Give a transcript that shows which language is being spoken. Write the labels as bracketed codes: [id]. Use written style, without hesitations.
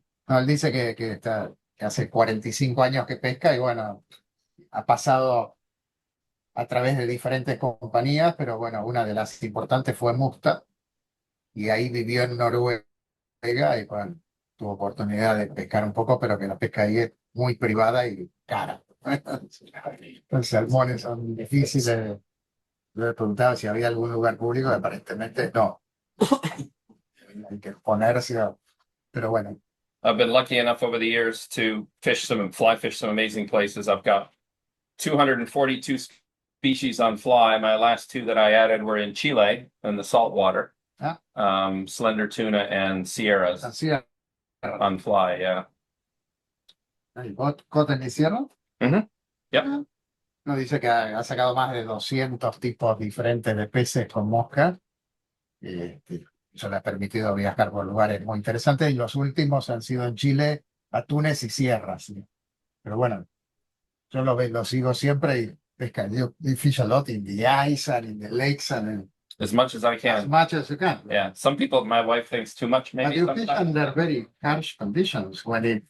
[es] No, él dice que hace 45 años que pesca y bueno, ha pasado a través de diferentes compañías, pero bueno, una de las importantes fue Musta y ahí vivió en Noruega y bueno, tuvo oportunidad de pescar un poco, pero que la pesca ahí es muy privada y cara. Los salmones son difíciles. Yo le preguntaba si había algún lugar público, aparentemente no. Hay que ponerse, pero bueno. [en] I've been lucky enough over the years to fly fish some amazing places. I've got 242 species on fly. My last two that I added were in Chile in the saltwater. Slender tuna and sierras [es] Así, [en] on fly, yeah. [es] ¿Cota en hicieron? [en] Yep. [es] No, dice que ha sacado más de 200 tipos diferentes de peces con mosca. Eso le ha permitido viajar por lugares muy interesantes y los últimos han sido en Chile, atunes y sierras. ¿Sí? Pero bueno, yo lo sigo siempre y pesca. [en] You fish a lot in the ice and in the lakes and As much as I as can. much as you can. Yeah. Some people, my wife thinks too much, But maybe. you fish Sometimes. under very harsh conditions when